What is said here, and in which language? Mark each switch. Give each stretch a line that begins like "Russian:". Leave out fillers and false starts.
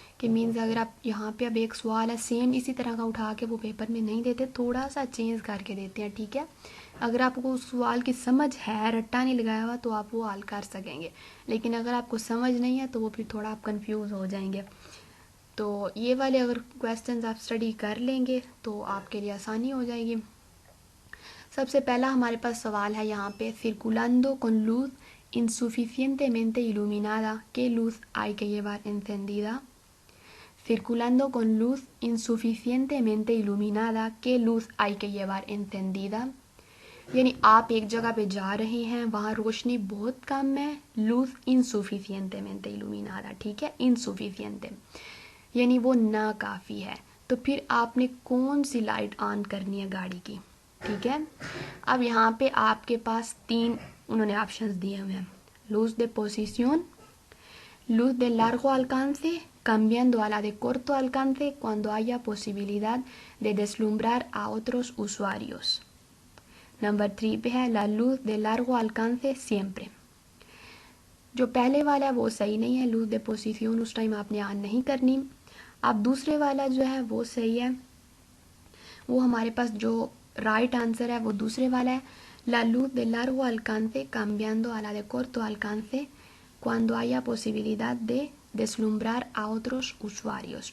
Hindi: कि मीन्स अगर आप यहाँ पे अब एक सवाल है सेम इसी तरह का उठा के वो पेपर में नहीं देते, थोड़ा सा चेंज करके देते हैं। ठीक है, अगर आपको उस सवाल की समझ है, रट्टा नहीं लगाया हुआ, तो आप वो हल कर सकेंगे। लेकिन अगर आपको समझ नहीं है तो वो फिर थोड़ा आप कंफ्यूज हो जाएंगे। तो ये वाले अगर क्वेश्चंस आप स्टडी कर लेंगे तो आपके लिए आसानी हो जाएगी। सबसे पहला हमारे पास सवाल है यहाँ पे,
Spanish: circulando con luz insuficientemente iluminada, ¿qué luz hay que llevar encendida? Circulando con luz insuficientemente iluminada, ¿qué luz hay que llevar encendida?
Hindi: यानी आप एक जगह पे जा रहे हैं, वहाँ रोशनी बहुत कम है,
Spanish: लूज इनसुफिशियंटेमेंटे इल्यूमिनादा।
Hindi: ठीक है, इनसुफिशियंटे यानी वो ना काफ़ी है। तो फिर आपने कौन सी लाइट ऑन करनी है गाड़ी की। ठीक है, अब यहाँ पे आपके पास तीन उन्होंने ऑप्शंस दिए हुए हैं,
Spanish: luz de posición, luz de largo alcance, cambiando a la de corto alcance cuando haya posibilidad de deslumbrar a otros usuarios।
Hindi: Number 3 पे है
Spanish: la luz de largo alcance siempre।
Hindi: जो पहले वाला है वो सही नहीं है,
Spanish: लूज de posición
Hindi: उस टाइम आपने ऑन नहीं करनी। अब दूसरे वाला जो है वो सही है, वो हमारे पास जो राइट आंसर है वो दूसरे वाला है,
Spanish: la luz de largo alcance cambiando a la de corto alcance cuando haya posibilidad de deslumbrar a otros usuarios।